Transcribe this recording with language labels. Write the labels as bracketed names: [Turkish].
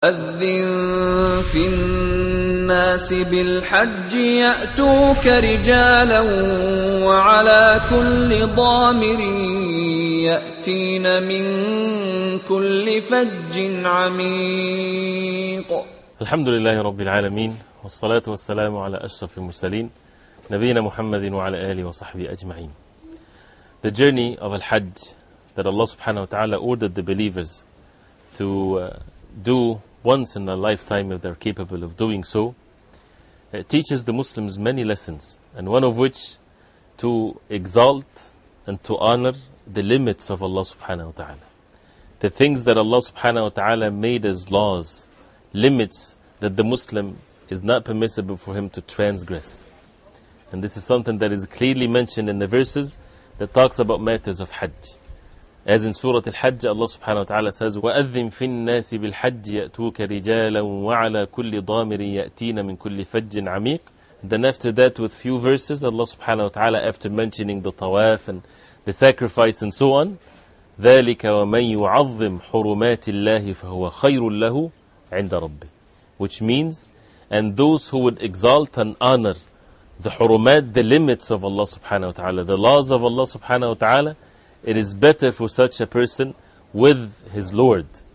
[Arabic] أذن في الناس بالحج يأتوك رجالا وعلى كل ضامر يأتين من كل فج عميق. الحمد لله رب العالمين، والصلاة والسلام على أشرف المرسلين نبينا محمد وعلى آله وصحبه أجمعين. [English] The journey of Al-Hajj that Allah subhanahu wa ta'ala ordered the believers to do once in a lifetime if they're capable of doing so, it teaches the Muslims many lessons, and one of which to exalt and to honor the limits of Allah subhanahu wa ta'ala. The things that Allah subhanahu wa ta'ala made as laws, limits that the Muslim is not permissible for him to transgress. And this is something that is clearly mentioned in the verses that talks about matters of Hajj. As in Surah Al-Hajj, Allah subhanahu wa ta'ala says, [Arabic] وَأَذِّن فِي النَّاسِ بِالْحَجِّ يَأْتُوكَ رِجَالًا وَعَلَى كُلِّ ضَامِرٍ يَأْتِينَ مِنْ كُلِّ فَجٍّ عَمِيقٍ. [English] Then after that, with few verses, Allah subhanahu wa ta'ala, after mentioning the tawaf and the sacrifice and so on, [Arabic] ذَلِكَ وَمَنْ يُعَظِّمْ حُرُمَاتِ اللَّهِ فَهُوَ خَيْرٌ لَهُ عِنْدَ رَبِّهِ. [English] Which means, and those who would exalt and honor the hurumat, the limits of Allah subhanahu wa ta'ala, the laws of Allah subhanahu wa ta'ala, it is better for such a person with his Lord.